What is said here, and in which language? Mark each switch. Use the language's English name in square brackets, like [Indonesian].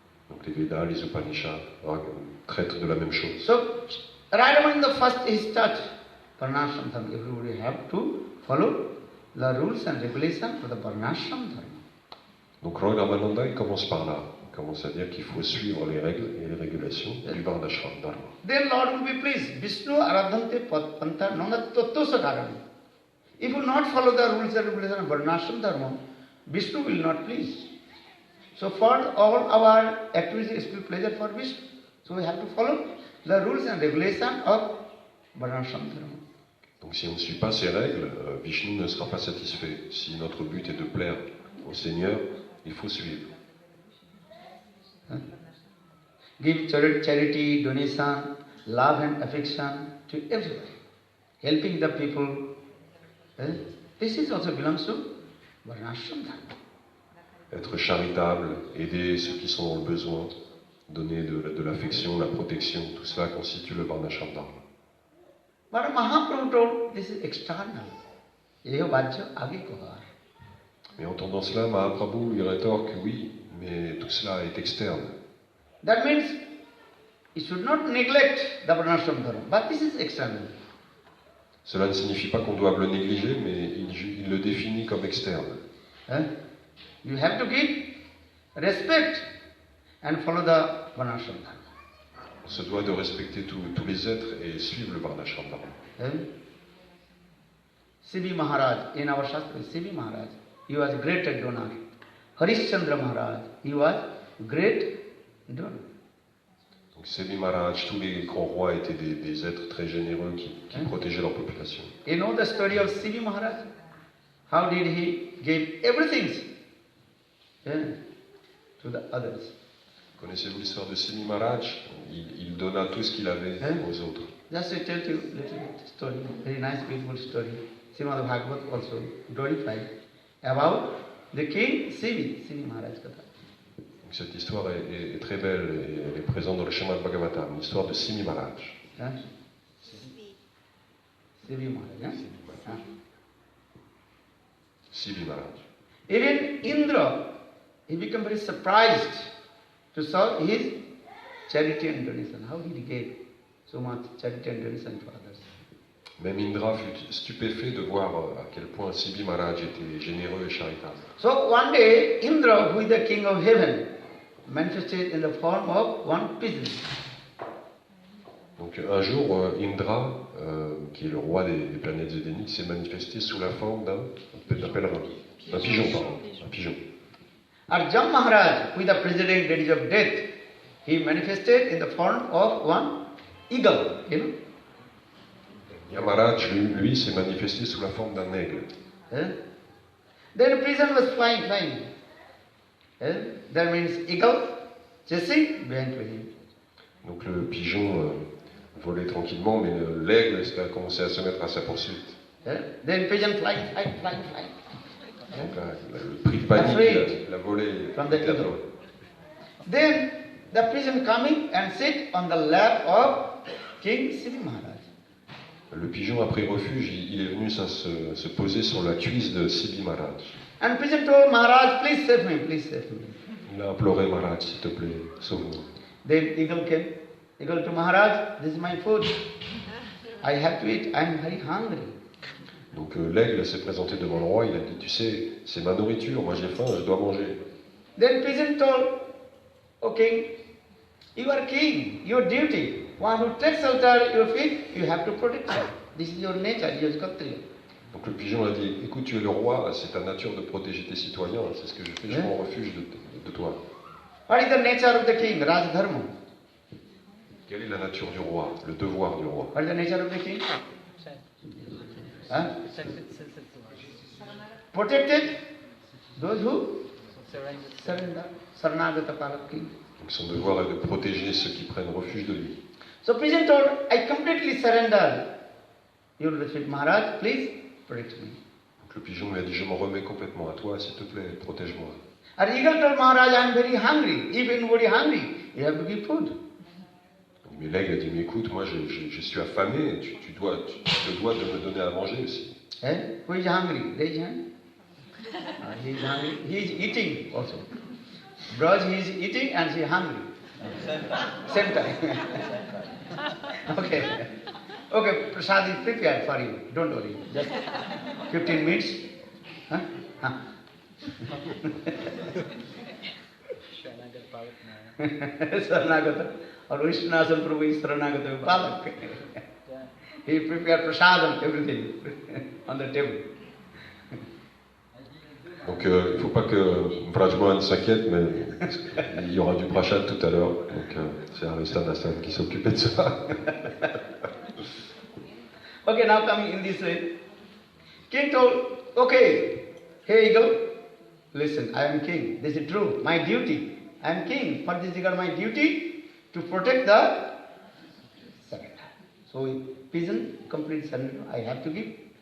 [French] Donc les Védas, les Upanishads traitent de la même chose. [English] So, right among the first is start, Varnashram Dharma. Everybody have to follow the rules and regulations for the Varnashram Dharma. [French] Donc Roy Ramananda, il commence par là. Il commence à dire qu'il faut suivre les règles et les régulations du Varnashram Dharma. [English] Then Lord will be pleased. [Sanskrit] Vishnu aradhante pantha nangatottosa karana. [English] If you not follow the rules and regulations of Varnashram Dharma, Vishnu will not please. So for all our activities is pleasure for Vishnu. So we have to follow the rules and regulations of Varnashram Dharma. [French] Donc si on ne suit pas ces règles, Vishnu ne sera pas satisfait. Si notre but est de plaire au Seigneur, il faut suivre. [English] Give charity, donation, love and affection to everybody. Helping the people. This is also belongs to Varnashram Dharma. [French] Être charitable, aider ceux qui sont dans le besoin, donner de l'affection, la protection, tout cela constitue le Varnashram Dharma. [English] But Mahaprabhu told this is external. [Bangla] Yeho bhajya age kohar. [French] Mais entendant cela, Mahaprabhu lui rétorque que oui, mais tout cela est externe. [English] That means you should not neglect the Varnashram Dharma, but this is external. [French] Cela ne signifie pas qu'on doive le négliger, mais il le définit comme externe. [English] You have to give respect and follow the Varnashram Dharma. [French] On se doit de respecter tous les êtres et suivre le Varnashram Dharma. [English] Sibi Maharaj, in our Shastra, Sibi Maharaj, he was great donor. Harishchandra Maharaj, he was great donor. [French] Donc Sebi Maharaj, tous les grands rois étaient des êtres très généreux qui protégeaient leur population. [English] You know the story of Sibi Maharaj? How did he give everything to the others? [French] Connaissez-vous l'histoire de Sebi Maharaj? Il donna tout ce qu'il avait aux autres. [English] Just to tell you a little bit story, very nice, beautiful story. Srimad Bhagavad also glorified about the king Sibi Maharaj Katha. [French] Donc cette histoire est très belle et elle est présente dans le Srimad Bhagavatam, l'histoire de Sibi Maharaj. [English] Sibi Maharaj. Sibi Maharaj. Even Indra, he became very surprised to saw his charity and donation. How did he give so much charity and donation to others? [French] Même Indra fut stupéfait de voir à quel point Sibi Maharaj était généreux et charitable. [English] So one day, Indra, who is the king of heaven, manifested in the form of one pigeon. [French] Donc un jour, Indra, qui est le roi des planètes édéniques, s'est manifesté sous la forme d'un pèlerin, un pigeon, pardon, un pigeon. [English] Arjun Maharaj, who is the president ready of death, he manifested in the form of one eagle, you know. [French] Yamaraj, lui, s'est manifesté sous la forme d'un aigle. [English] Then a pigeon was flying. That means eagle chasing behind to him. [French] Donc le pigeon volait tranquillement, mais l'aigle a commencé à se mettre à sa poursuite. [English] Then pigeon flying. [French] Donc le prix de panique, la volée [English] from the eagle. Then the pigeon coming and sit on the lap of King Sibi Maharaj. [French] Le pigeon a pris refuge, il est venu se poser sur la cuisse de Sibi Maharaj. [English] And pigeon told Maharaj, please save me. [French] Il a imploré Maharaj, s'il te plaît, sauve-moi. [English] Then eagle came. Eagle to Maharaj, this is my food. I have to eat, I am very hungry. [French] Donc l'aigle s'est présenté devant le roi, il a dit, tu sais, c'est ma nourriture, moi j'ai faim, je dois manger. [English] Then pigeon told, O king, you are king, your duty. One who takes shelter your feet, you have to protect him. This is your nature, your Kshatriya. [French] Donc le pigeon a dit, écoute, tu es le roi, c'est ta nature de protéger tes citoyens, c'est ce que je fais, je prends refuge de toi. [English] What is the nature of the king? Raj Dharma. [French] Quelle est la nature du roi, le devoir du roi? [English] What is the nature of the king? Huh? Protected those who surrender. Sarnagata Parak king. [French] Donc son devoir est de protéger ceux qui prennent refuge de lui. [English] So pigeon told, I completely surrender. Your Lordship Maharaj, please protect me. [French] Donc le pigeon lui a dit, je m'en remets complètement à toi, s'il te plaît, protège-moi. [English] And eagle told Maharaj, I am very hungry. If anybody hungry, you have to give food. [French] Mais l'aigle a dit, mais écoute, moi je suis affamé, tu te dois de me donner à manger aussi. [English] Eh? Who is hungry? Raise hand. He is hungry. He is eating also. Braj, he is eating and she is hungry. Same time. Okay. Okay, prasad is prepared for you. Don't worry. Just 15 minutes. Huh? Huh. Saranagata. Or Vishnunasan Prabhu is Saranagata Palak. He prepared prasadam, everything on the table. [French] Donc il ne faut pas que Vrajmohan s'inquiète, mais il y aura du prashad tout à l'heure. Donc c'est Aristan Hassan qui s'occupait de ça. [English] Okay, now coming in this way. King told, okay, hey eagle, listen, I am king. This is true. My duty. I am king. For this regard, my duty to protect the surrender. So pigeon, complete surrender, I have to give.